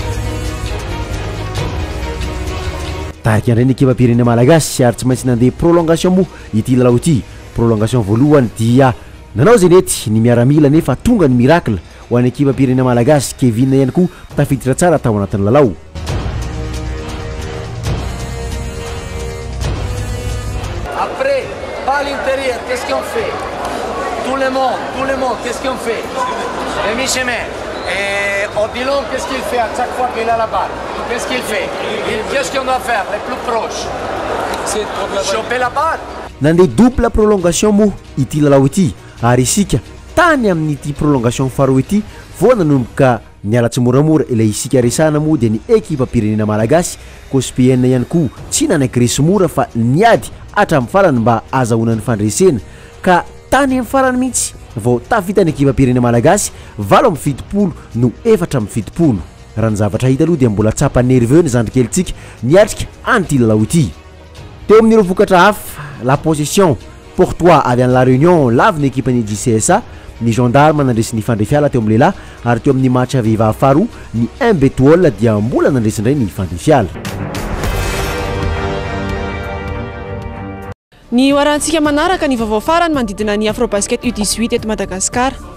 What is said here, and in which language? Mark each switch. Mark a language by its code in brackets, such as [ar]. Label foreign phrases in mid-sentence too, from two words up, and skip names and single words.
[mg] Tahaka indray ny ekipam-pirenena malagasy ary tsy maintsy nandeha prolongation moa ity lalao ity. Prolongation voalohany dia nanao zay nety ny miaramila nefa tonga ny miracle ho an'ny ekipam-pirenena malagasy. Kevin ihany koa tafiditra tsara tao anatin'ny lalao. [fr] Après, pas à l'intérieur, qu'est-ce qu'on fait? Tout le monde, qu'est-ce qu'on fait? Demi-chemin. Et Odilon, qu'est-ce qu'il fait à chaque fois qu'il a la balle? Qu'est-ce qu'il fait? Qu'est-ce qu'on doit faire, les plus proches? Choper la balle. [mg] Nandeha [fr] double prolongation [mg] moa ity lalao ity ary isika tany amin'ity prolongation faroa ity vao nanomboka niala tsy moramora ilay isika resana moa dia ny ekipam-pirenena malagasy COSPN ihany koa tsy nanaiky resy mora fa niady hatramin'ny farany mba azahoana ny fandresena ka tany amin'ny farany mihitsy vao tafita ny ekipam-pirenena malagasy 7-70 no 4-70. Raha ny zavatra hita aloha dia mbola tsapa nerveux ny zandrikelintsika niatrika an'ity lalao ity. Teo amin'ireo vokatra hafa [fr] la possession pour toi [mg] avy any La Réunion lavy ny ekipan'ny JCSA, ny gendarme nandresy ny fandrefiala teo amin'ny lehilahy ary teo amin'ny match vehivavy faharoa ny Mbetol dia mbola nandresindray ny fandrefiala. Ny hoarantsika manaraka ny vaovao farany manodidina ny Afrobasket U18 eto Madagasikara.